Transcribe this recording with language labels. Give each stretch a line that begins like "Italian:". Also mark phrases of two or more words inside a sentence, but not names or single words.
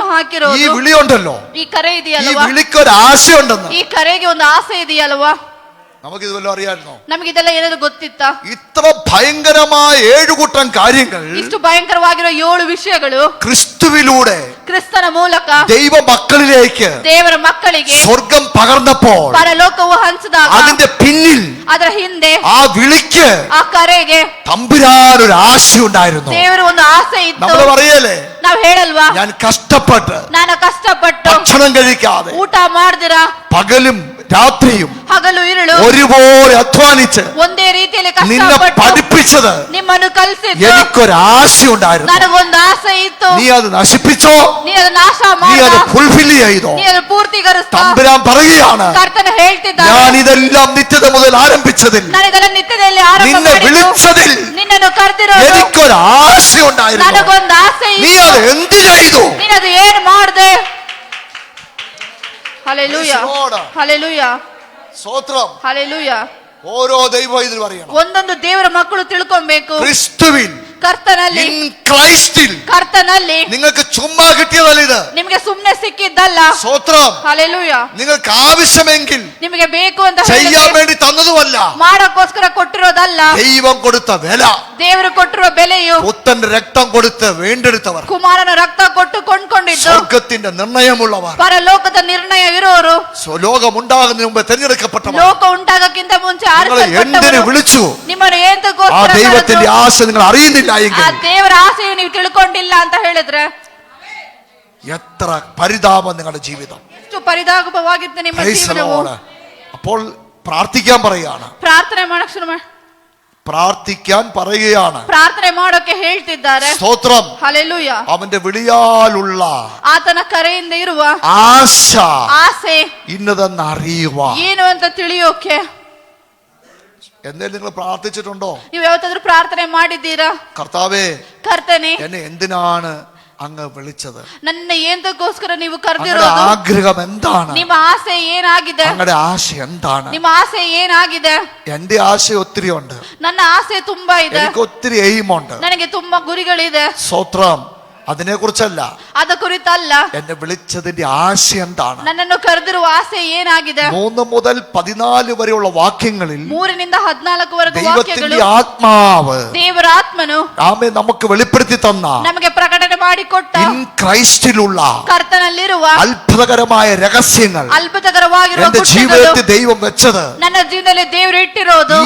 Malayalam: ഈ
Kannada: ಹಾಕಿರೋದು.
Malayalam: വിളിയുണ്ടല്ലോ,
Kannada: ಈ ಕರೆ
Malayalam: ഈ
Kannada: ಇದೆಯಲ್ವಾ?
Malayalam: വിളിക്കൊരു ആശയുണ്ടെന്ന്
Kannada: ಈ ಕರೆಗೆ ಒಂದು ಆಸೆ ಇದೆಯಲ್ವಾ?
Malayalam: നമുക്കിത് വല്ലതും അറിയാമായിരുന്നോ?
Kannada: ನಮಗಿದೆಲ್ಲ ಏನಾದ್ರು ಗೊತ್ತಿತ್ತಾ?
Malayalam: ഇത്ര ഭയങ്കരമായ 7 കൂട്ടം കാര്യങ്ങൾ
Kannada: ಇಷ್ಟು ಭಯಂಕರವಾಗಿರೋ 7 ವಿಷಯಗಳು
Malayalam: ക്രിസ്തുവിലൂടെ
Kannada: ಕ್ರಿಸ್ತನ ಮೂಲಕ
Malayalam: ദൈവ മക്കളിലേക്ക്
Kannada: ದೇವರ ಮಕ್ಕಳಿಗೆ
Malayalam: സ്വർഗം പകർന്നപ്പോൾ
Kannada: ಪರಲೋಕವು ಹಂಚಿದಾಗ
Malayalam: അതിന്റെ പിന്നിൽ
Kannada: ಅದರ ಹಿಂದೆ
Malayalam: ആ വിളിക്ക്
Kannada: ಆ ಕರೆಗೆ
Malayalam: തമ്പുരാൻ ഒരു ആശയുണ്ടായിരുന്നു.
Kannada: ದೇವರು ಒಂದು ಆಸೆ ಇತ್ತು.
Malayalam: നമ്മൾ പറയല്ലേ,
Kannada: ನಾವ್ ಹೇಳಲ್ವಾ,
Malayalam: ഞാൻ കഷ്ടപ്പെട്ട്
Kannada: ನಾನು ಕಷ್ಟಪಟ್ಟು
Malayalam: ഭക്ഷണം കഴിക്കാതെ
Kannada: ಊಟ ಮಾಡ್ದಿರ
Malayalam: പകലും രാത്രിയും
Kannada: ಹಗಲು ഇരുಳು
Malayalam: ഒരുപോലെ അധ്വാനിച്ച്
Kannada: ಒಂದೇ ರೀತಿಯಲ್ಲಿ
Malayalam: നിന്നെ
Kannada: ಕಷ್ಟಪಟ್ಟು
Malayalam: പഠിപ്പിച്ചത്
Kannada: ನಿಮ್ಮನ್ನು ಕಲಿಸಿದ್ದು
Malayalam: എനിക്കൊരാശയുണ്ടായിരുന്നു.
Kannada: ನನಗೊಂದು ಆಸೆ ಇತ್ತು.
Malayalam: നീ അത് നശിപ്പിച്ചോ?
Kannada: ನೀ ಅದು ನಾಶ
Malayalam: നീ
Kannada: ಮಾಡ,
Malayalam: അത് ഫുൾഫിൽ ചെയ്തോ?
Kannada: ನೀ ಅದು ಪೂರ್ತಿಗರಿಸ್ತಾ.
Malayalam: തമ്പുരാൻ പറയുകയാണ്,
Kannada: ಕರ್ತನ ಹೇಳ್ತಿದ್ದಾನೆ,
Malayalam: ഞാൻ ഇതെല്ലാം നിത്യത മുതൽ ആരംഭിച്ചതിൽ,
Kannada: ನನಗೆಲ್ಲ ನಿತ್ಯದಲ್ಲಿ ಆರಂಭ
Malayalam: നിന്നെ
Kannada: ಮಾಡಿದ್ದು,
Malayalam: വിളിച്ചതിൽ
Kannada: ನಿನ್ನನ್ನು ಕರೆದಿರೋದು
Malayalam: എനിക്കൊരാശയുണ്ടായിരുന്നു.
Kannada: ನನಗೊಂದು ಆಸೆ
Malayalam: നീ
Kannada: ಇತ್ತು.
Malayalam: അത് എന്ത് ചെയ്തു?
Kannada: ನೀನದು ಏನ್ ಮಾಡ್ದೆ? ಹಲ್ಲೆಲೂಯ,
English: Praise the Lord.
Kannada: ಹಲ್ಲೆಲೂಯ,
Malayalam: സ്തോത്രം.
Kannada: ಹಲ್ಲೆಲೂಯ.
Malayalam: ഓരോ ദൈവ ഇതിൽ പറയണം,
Kannada: ಒಂದೊಂದು ದೇವರ ಮಕ್ಕಳು ತಿಳ್ಕೊಬೇಕು.
Malayalam: ക്രിസ്തുവിൽ,
Kannada: ಕರ್ತನಲ್ಲಿ,
English: in Christ.
Kannada: ಕರ್ತನಲ್ಲಿ
Malayalam: നിങ്ങൾക്ക് ചുമ്മാ കിട്ടിയതല്ല ഇത്.
Kannada: ನಿಮಗೆ ಸುಮ್ನೆ ಸಿಕ್ಕಿದ್ದಲ್ಲ.
Malayalam: സ്തോത്രം.
Kannada: ಹಲ್ಲೆಲೂಯ.
Malayalam: നിങ്ങൾക്ക് ആവശ്യമെങ്കിൽ
Kannada: ನಿಮಗೆ ಬೇಕು ಅಂತ
Malayalam: ചെയ്യാൻ
Kannada: ಹೇಳಿದ್ರೆ
Malayalam: വേണ്ടി തന്നതുമല്ല,
Kannada: ಮಾಡಕ್ಕೋಸ್ಕರ ಕೊಟ್ಟಿರೋದಲ್ಲ.
Malayalam: ദൈവം കൊടുത്ത വില.
Kannada: ದೇವರು ಕೊಟ್ಟಿರೋ ಬೆಲೆಯು
Malayalam: പുത്തന്റെ രക്തം കൊടുത്ത് വീണ്ടെടുത്തവർ,
Kannada: ಕುಮಾರನ ರಕ್ತ ಕೊಟ್ಟು ಕೊಂಡ್ಕೊಂಡಿದ್ದು,
Malayalam: സ്വർഗത്തിന്റെ നിർണയമുള്ളവർ,
Kannada: ಪರಲೋಕದ ನಿರ್ಣಯ ಇರೋರು,
Malayalam: ലോകമുണ്ടാകുന്നതിന് മുമ്പ് തിരഞ്ഞെടുക്കപ്പെട്ടവർ.
Kannada: ಲೋಕ ಉಂಟಾಗಕ್ಕಿಂತ ಮುಂಚೆ
Malayalam: നിങ്ങളെ എന്തിനു
Kannada: ಆರಿಸಲ್ಪಟ್ಟವರು.
Malayalam: വിളിച്ചു?
Kannada: ನಿಮ್ಮನ್ನು
Malayalam: ആ
Kannada: ಏಂತಕ್ಕೋಸ್ಕರ
Malayalam: ദൈവത്തിന്റെ
Kannada: ಕರೆದ್ರು?
Malayalam: ആശ നിങ്ങൾ അറിയുന്നില്ല
Kannada: ಆ
Malayalam: എങ്കിൽ
Kannada: ದೇವರ ಆಸೆಯು ನೀವು ತಿಳ್ಕೊಂಡಿಲ್ಲ ಅಂತ ಹೇಳಿದ್ರೆ
Malayalam: എത്ര പരിതാപം നിങ്ങളുടെ ജീവിതം.
Kannada: ಎಷ್ಟು ಪರಿದಾಪವಾಗಿತ್ತು ನಿಮ್ಮ
English: Praise the
Kannada: ಜೀವನವು.
English: Lord.
Malayalam: അപ്പോൾ പ്രാർത്ഥിക്കാൻ പറയുകയാണ്,
Kannada: ಪ್ರಾರ್ಥನೆ ಮಾಡಕ್ ಶುರು ಮಾಡಿ,
Malayalam: പ്രാർത്ഥിക്കാൻ പറയുകയാണ്.
Kannada: ಪ್ರಾರ್ಥನೆ ಮಾಡೋಕೆ ಹೇಳ್ತಿದ್ದಾರೆ.
Malayalam: സ്തോത്രം.
Kannada: ಹಲ್ಲೆಲೂಯ.
Malayalam: അവന്റെ വിളിയാലുള്ള
Kannada: ಆತನ ಕರೆಯಿಂದ ಇರುವ
Malayalam: ആശ
Kannada: ಆಸೆ
Malayalam: ഇന്നതെന്ന് അറിയുക.
Kannada: ಏನು ಅಂತ ತಿಳಿಯೋಕೆ.
Malayalam: എന്നേലും നിങ്ങൾ പ്രാർത്ഥിച്ചിട്ടുണ്ടോ?
Kannada: ನೀವು ಯಾವತ್ತಾದ್ರೂ ಪ್ರಾರ್ಥನೆ ಮಾಡಿದ್ದೀರಾ?
Malayalam: കർത്താവേ,
Kannada: ಕರ್ತನೆ,
Malayalam: എന്നെ എന്തിനാണ് അങ്ങ് വിളിച്ചത്?
Kannada: ನನ್ನ ಏಂತಕ್ಕೋಸ್ಕರ ನೀವು
Malayalam: അങ്ങയുടെ
Kannada: ಕರೆದಿರೋದು?
Malayalam: ആഗ്രഹം എന്താണ്?
Kannada: ನಿಮ್ಮ ಆಸೆ ಏನಾಗಿದೆ?
Malayalam: അങ്ങയുടെ ആശ എന്താണ്?
Kannada: ನಿಮ್ಮ ಆಸೆ ಏನಾಗಿದೆ?
Malayalam: എന്റെ ആശ ഒത്തിരി ഉണ്ട്.
Kannada: ನನ್ನ ಆಸೆ ತುಂಬಾ ಇದೆ.
Malayalam: എനിക്ക് ഒത്തിരി എയിമുണ്ട്.
Kannada: ನನಗೆ ತುಂಬಾ ಗುರಿಗಳಿದೆ.
Malayalam: സ്തോത്രം. അതിനെ കുറിച്ചല്ല,
Kannada: ಅದ ಕುರಿತಲ್ಲ,
Malayalam: എന്നെ വിളിച്ചതിന്റെ ആശ എന്താണ്?
Kannada: ನನ್ನನ್ನು ಕರೆದಿರುವ ಆಸೆ ಏನಾಗಿದೆ?
Malayalam: 3 മുതൽ 14 വരെയുള്ള വാക്യങ്ങളിൽ
Kannada: 3 ರಿಂದ 14 ವರೆಗೂ
Malayalam: ദൈവത്തിന്റെ
Kannada: ವಾಕ್ಯಗಳು
Malayalam: ആത്മാവ്
Kannada: ದೇವರ ಆತ್ಮನು
Malayalam: ആമേ നമുക്ക് വെളിപ്പെടുത്തി തന്ന
Kannada: ನಮಗೆ ಪ್ರಕಟಣೆ ಮಾಡಿಕೊಟ್ಟ
English: in Christ
Kannada: ಕರ್ತನಲ್ಲಿರುವ
Malayalam: അത്ഭുതകരമായ രഹസ്യങ്ങൾ
Kannada: ಅದ್ಭುತಕರವಾಗಿರುವ
Malayalam: എന്റെ
Kannada: ಗುಟ್ಟುಗಳು
Malayalam: ജീവിതത്തിൽ ദൈവം വെച്ചത്
Kannada: ನನ್ನ ಜೀವನದಲ್ಲಿ ದೇವರು ಇಟ್ಟಿರೋದು,